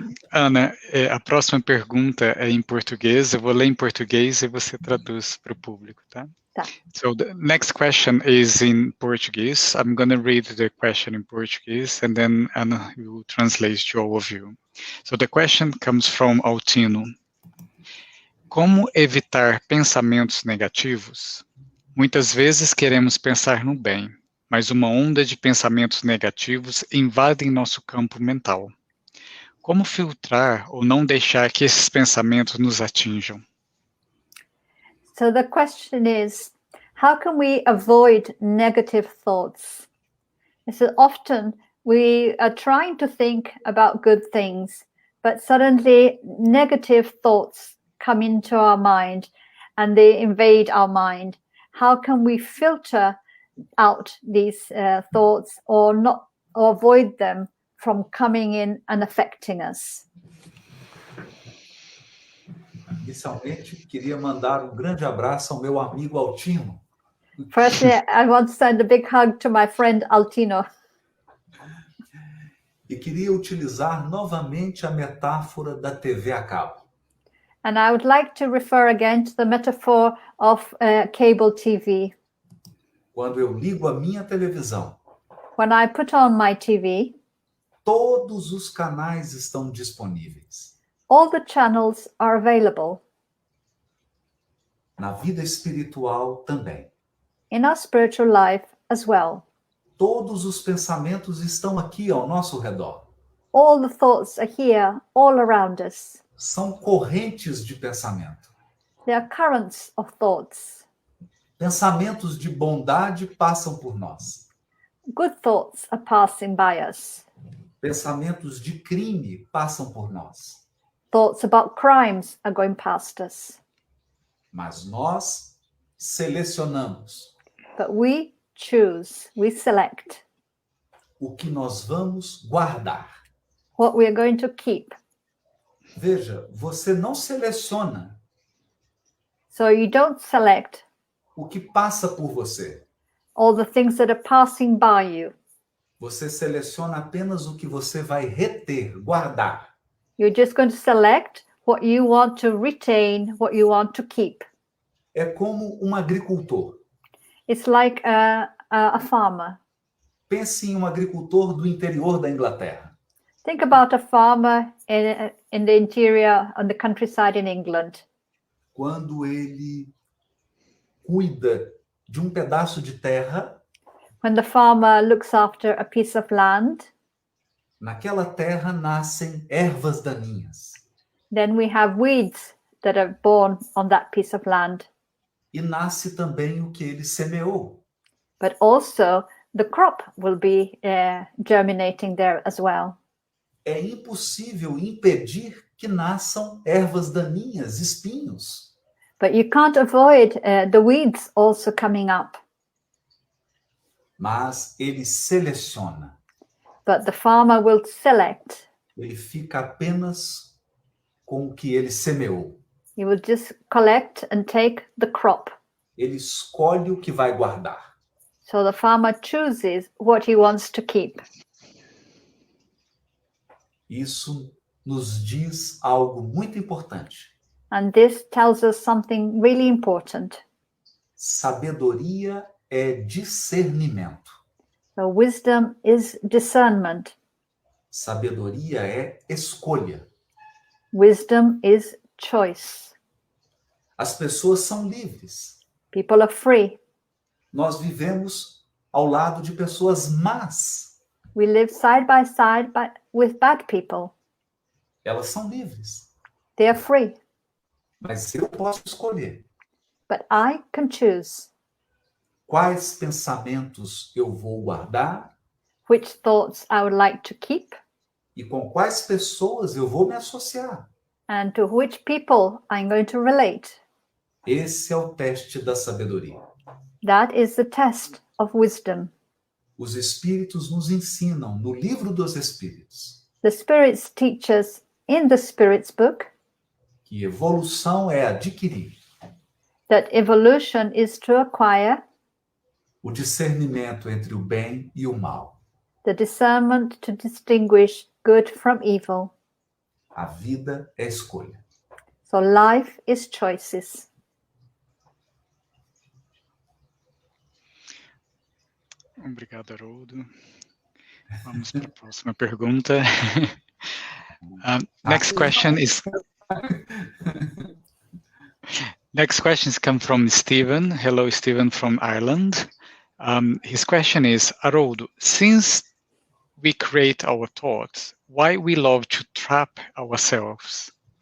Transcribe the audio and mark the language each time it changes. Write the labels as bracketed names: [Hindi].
[Portuguese] Ana, a próxima pergunta é em português. Eu vou ler em português e você traduz para o público, tá? Tá. [English] So the next question is in Portuguese. I'm going to read the question in Portuguese and then Ana will translate to all of you. So the question comes from Altino. [Portuguese] Como evitar pensamentos negativos? Muitas vezes queremos pensar no bem, mas uma onda de pensamentos negativos invadem nosso campo mental. Como filtrar ou não deixar que esses pensamentos nos atinjam? [English] So the question is, how can we avoid negative thoughts? So often we are trying to think about good things, but suddenly negative thoughts come into our mind and they invade our mind. How can we filter out these thoughts or avoid them from coming in and affecting us? [Portuguese] Inicialmente, queria mandar um grande abraço ao meu amigo Altino. [English] Firstly, I want to send a big hug to my friend Altino. [Portuguese] E queria utilizar novamente a metáfora da TV a cabo. [English] And I would like to refer again to the metaphor of cable TV. [Portuguese] Quando eu ligo a minha televisão, [English] When I put on my TV, [Portuguese] todos os canais estão disponíveis. [English] all the channels are available. [Portuguese] Na vida espiritual também. [English] In our spiritual life as well. [Portuguese] Todos os pensamentos estão aqui ao nosso redor. [English] All the thoughts are here, all around us. [Portuguese] São correntes de pensamento. [English] They are currents of thoughts. [Portuguese] Pensamentos de bondade passam por nós. [English] Good thoughts are passing by us. [Portuguese] Pensamentos de crime passam por nós. [English] Thoughts about crimes are going past us. [Portuguese] Mas nós selecionamos [English] But we choose, we select [Portuguese] o que nós vamos guardar. [English] what we are going to keep. [Portuguese] Veja, você não seleciona [English] So you don't select [Portuguese] o que passa por você. [English] all the things that are passing by you. [Portuguese] Você seleciona apenas o que você vai reter, guardar. [English] You're just going to select what you want to retain, what you want to keep. [Portuguese] É como um agricultor. [English] It's like a farmer. [Portuguese] Pense em um agricultor do interior da Inglaterra. [English] Think about a farmer in the interior, on the countryside in England. [Portuguese] Quando ele cuida de um pedaço de terra, [English] When the farmer looks after a piece of land, [Portuguese] naquela terra nascem ervas daninhas. [English] then we have weeds that are born on that piece of land. [Portuguese] E nasce também o que ele semeou. [English] But also the crop will be germinating there as well. [Portuguese] É impossível impedir que nasçam ervas daninhas, espinhos. [English] But you can't avoid the weeds also coming up. [Portuguese] Mas ele seleciona. [English] But the farmer will select. [Portuguese] Ele fica apenas com o que ele semeou. [English] He will just collect and take the crop. [Portuguese] Ele escolhe o que vai guardar. [English] So the farmer chooses what he wants to keep. [Portuguese] Isso nos diz algo muito importante. [English] And this tells us something really important. [Portuguese] Sabedoria é discernimento. [English] So wisdom is discernment. [Portuguese] Sabedoria é escolha. [English] Wisdom is choice. [Portuguese] As pessoas são livres. [English] People are free. [Portuguese] Nós vivemos ao lado de pessoas más. [English] We live side by side with bad people. [Portuguese] Elas são livres. [English] They are free. [Portuguese] Mas eu posso escolher [English] But I can choose [Portuguese] quais pensamentos eu vou guardar [English] which thoughts I would like to keep [Portuguese] e com quais pessoas eu vou me associar. [English] and to which people I'm going to relate. [Portuguese] Esse é o teste da sabedoria. [English] That is the test of wisdom. [Portuguese] Os Espíritos nos ensinam no livro dos Espíritos [English] The spirits teach us in the Spirit's book [Portuguese] que evolução é adquirir [English] that evolution is to acquire [Portuguese] o discernimento entre o bem e o mal. [English] the discernment to distinguish good from evil. [Portuguese] A vida é escolha. [English] So life is choices. [Portuguese] Obrigado, Haroldo. Vamos para a próxima pergunta. [English] Next question come from Stephen. Hello, Stephen from Ireland. His question is, Haroldo, since we create our thoughts, why we love to trap ourselves?